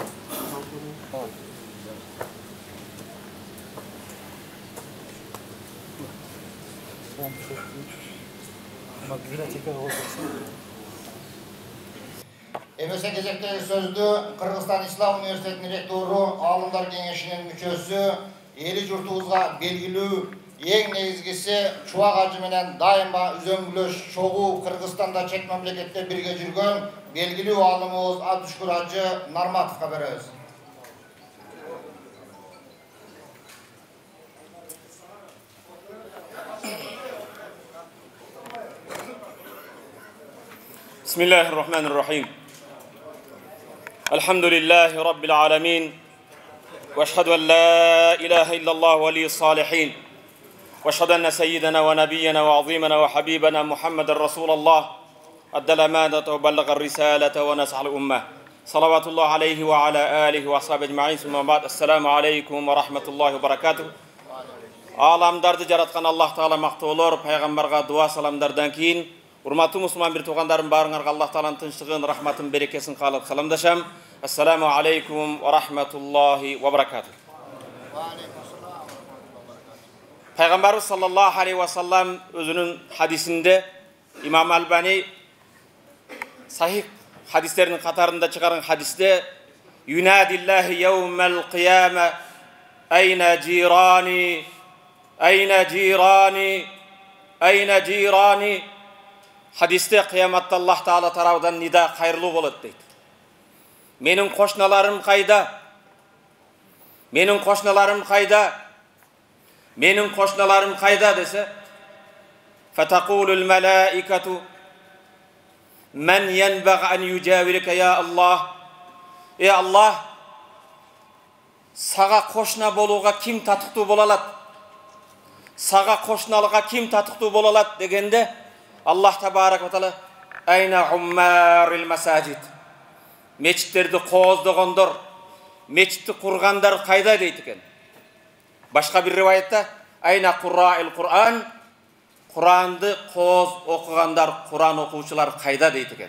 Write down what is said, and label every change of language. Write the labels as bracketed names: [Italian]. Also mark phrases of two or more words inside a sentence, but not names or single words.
[Kyrgyz] Эмесе кезектеги сөздү Кыргызстан Ислам университетинин ректору, Алымдар кеңешинин мүчөсү eli jurtubuzga belgilүү эң негизгиси чубак ажы менен дайыма үзөңгүлөш чогуу Кыргызстанда чет мамлекетте бирге жүргөн белгилүү алымыбыз Абдушкур ажы Нарматовго беребиз. [Arabic] بسم الله الرحمن الرحيم الحمد لله رب العالمين واشهد ان لا اله الا الله ولي الصالحين واشهد ان سيدنا ونبينا وعظيمنا وحبيبنا محمد رسول الله ادى الامانه وبلغ الرساله ونصح الامه صلوات الله عليه وعلى اله واصحابه اجمعين ثم بعد السلام عليكم ورحمه الله وبركاته. [Kyrgyz] Аламдарды жараткан Аллах Таала мактоолор, пайгамбарга дуа саламдардан кийин урматтуу мусулман бир туугандарым баарыңарга Аллах Тааланын тынчтыгын, рахматын, берекесин каалап саламдашам. [Arabic] السلام عليكم ورحمة الله وبركاته. [Kyrgyz] Пайгамбарыбыз [Arabic] صلى الله عليه وسلم [Kyrgyz] өзүнүн хадисинде Имам Албани сахих хадистердин катарында чыгарган хадисте [Arabic] ينادي الله يوم القيامة أين جيراني أين جيراني أين جيراني [Kyrgyz] хадисте кыяматта Аллах Таала тарабынан нида кайрылуу болот дейт. Менин кошналарым кайда? Менин кошналарым кайда? Менин кошналарым кайда десе, [Arabic] فتقول الملائكة من ينبغي أن يجاورك يا الله. [Kyrgyz] Аллах, сага кошна болууга ким татыктуу боло алат? Сага кошналыга ким татыктуу боло алат дегенде [Arabic] الله تبارك وتعالى أين عمار المساجد. [Kyrgyz] Мечиттерди кооздогондор, мечитти кургандар кайда дейт экен. Башка бир риваятта [Arabic] أين قراء القرآن, [Kyrgyz] Куранды кооз окугандар, Куран окуучулар кайда дейт экен.